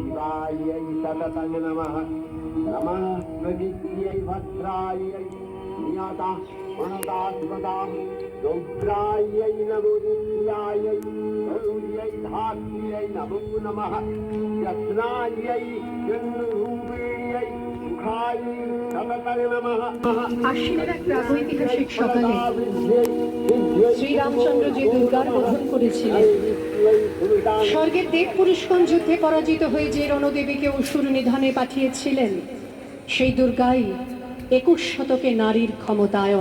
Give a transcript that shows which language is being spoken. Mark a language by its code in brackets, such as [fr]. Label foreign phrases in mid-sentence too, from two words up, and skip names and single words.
[sa] रुद्रायै सततं नमः नमः प्रदित्यै भद्रायै नियता मनदास्मदां रुद्रायै नमो रुद्रायै गौर्यै धात्र्यै नमो नमः रत्नायै चन्द्ररूपिण्यै सुखायै सततं नमः। [bn] আশ্বিনের এক প্রাগৈতিহাসিক সকালে শ্রীরামচন্দ্র যে দুর্গার বোধন করেছিলেন, স্বর্গের দেব পুরুষগণ যুদ্ধে পরাজিত হয়ে যে রণদেবীকে অসুর নিধনে পাঠিয়েছিলেন, সেই দুর্গাই 21 শতকে নারীর ক্ষমতায়ন।